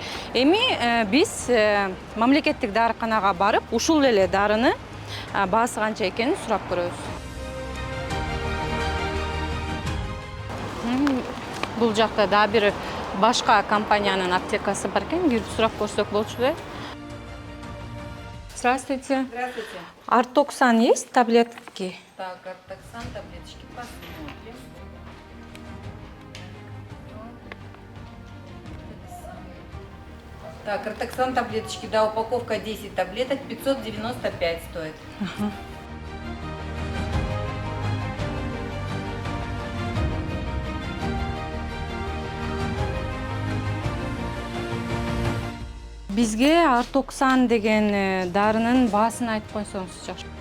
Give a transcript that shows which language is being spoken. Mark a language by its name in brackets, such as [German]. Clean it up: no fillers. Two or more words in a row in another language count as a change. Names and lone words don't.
[Kyrgyz] Эми биз мамлекеттик дарыканага барып, ушул эле дарыны баасы канча экенин сурап көрөбүз. Бул жакта дагы бир башка компаниянын аптекасы бар экен. Кирип сурап көрсөк болчу да. [Russian] Здравствуйте. Здравствуйте. Артоксан есть таблетки? Так, Артоксан, таблеточки посмотрим. Так, Артоксан таблеточки, да, упаковка 10 таблеток, 595 стоит. [Kyrgyz] Бизге Артоксан деген дарынын баасын айтып койсоңуз жакшы.